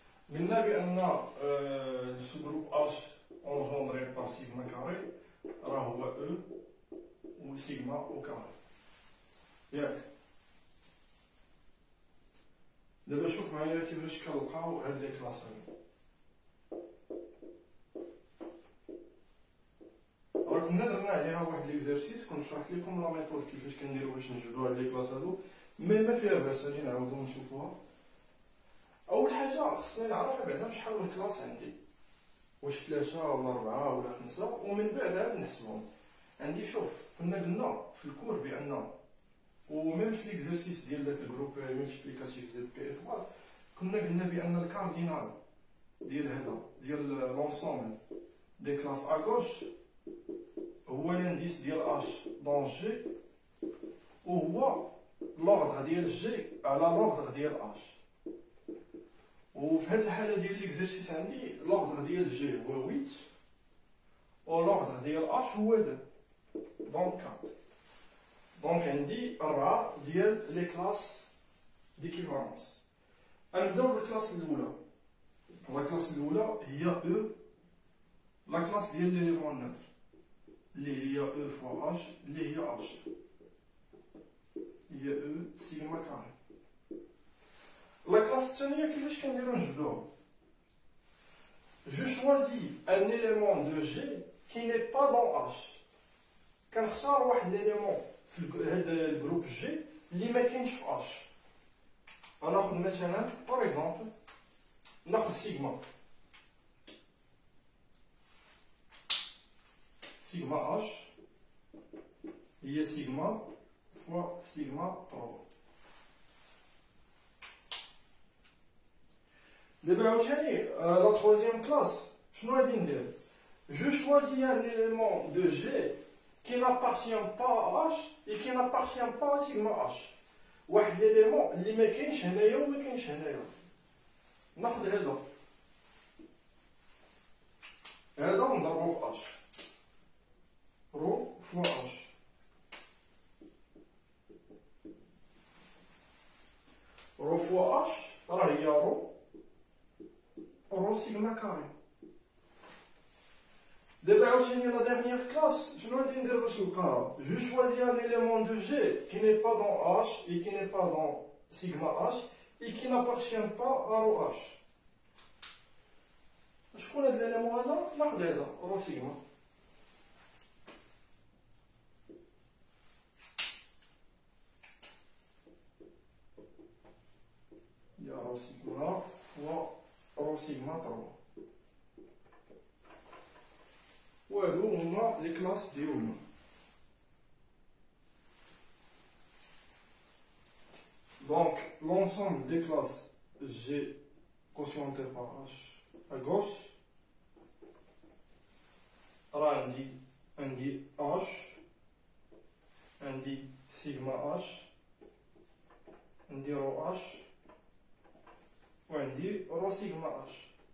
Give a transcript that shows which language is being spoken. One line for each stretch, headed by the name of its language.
French: Maintenant, le sous-groupe H engendré par sigma carré, alors E ou sigma au carré. Bien. D'abord, je vais vous montrer comment on les classes.
Arabic: كنا درنا عليها واحد ليكزارسيس كنت شرحت لكم لا ميثود كيفاش كنديرو باش نجبدو هاد لي كلاس هادو ما فيها باس غادي نعاودو نشوفوها. اول حاجه خصني نعرف بعدا شحال من كلاس عندي، واش 3 ولا 4 ولا 5، ومن بعد عاد نحسبهم. عندي شوف كنا قلنا في الكور بان وميم في ليكزارسيس ديال داك الجروب ملتيبليكاتيف زد بي ايطوال كنا قلنا بان الكاردينال ديال هذا ديال لونسومبل دي كلاس ا غوش هو l'indice ديال H
French: dans G
Arabic: وهو l'ordre ديال G على l'ordre ديال H. وفي هذه الحالة ديال l'exercice عندي l'ordre ديال G هو 8 و l'ordre ديال H هو 2 donc 4.
French: donc
Arabic: عندي 4 ديال
French: les classes d'équivalence.
Arabic: غنبداو بالكلاس الأولى. لا كلاس الأولى هي E لا كلاس ديال ليليمون نوتر اللي هي E فوا H اللي هي H هي E سيغما كاري. لا كلاس الثانية كيفاش كنديرو نجبدوها؟
French: جو شوازي ان élément de G qui n'est pas dans H.
Arabic: كنختار واحد ليليمون في هاد الجروب G اللي ما كاينش في H. غناخد مثلا باغ اكزومبل ناخد سيغما سيغما H هي سيغما فوا سيغما 3. دابا عاوتاني لا تروازيام كلاس شنو غادي ندير؟
French: جو شوازي ان élément de G qui n'appartient pas à H et qui n'appartient pas à سيغما H.
Arabic: واحد ليليمون اللي ما كاينش هنايا وما كاينش هنايا. ناخد هذا ونضربو في H رو فوا H. رو فوا H راه هي رو سيغما كاري. دابا عاوتاني لا ديرنيير كلاس شنو غادي ندير باش نلقاها؟
French: جو شوازي ان élément de G qui n'est pas dans H et qui n'est pas dans sigma H et qui n'appartient pas à رو H.
Arabic: شكون هاد الاليمون هذا؟ ناخد هذا رو سيغما. يا رو سيغما و رو سيغما 3. وهادو هما لي كلاس ديالنا.
French: Donc l'ensemble des classes G quotientées par H à gauche
Arabic: راه عندي H عندي سيغما H
French: عندي رو H وعندي رو سيغما H.